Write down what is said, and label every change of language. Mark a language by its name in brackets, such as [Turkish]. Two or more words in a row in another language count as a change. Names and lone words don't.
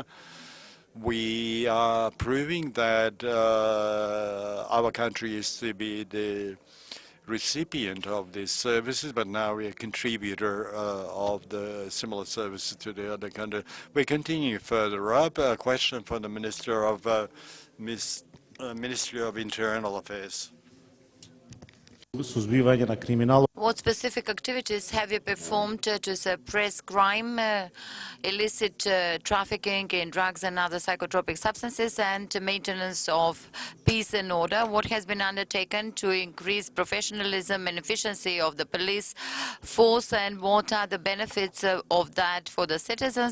[English] We are proving that our country used to be the recipient of these services, but now we are a contributor of the similar services to the other country. We continue further up. A question from the Minister of Ms. Ministry of Internal Affairs. [Macedonian] Suzbivање на криминал. [English] What specific activities have you performed to suppress crime, illicit trafficking in drugs and other psychotropic substances, and maintenance of peace and order? What has been undertaken to increase professionalism and efficiency of the police force, and what are the benefits of that for the citizens?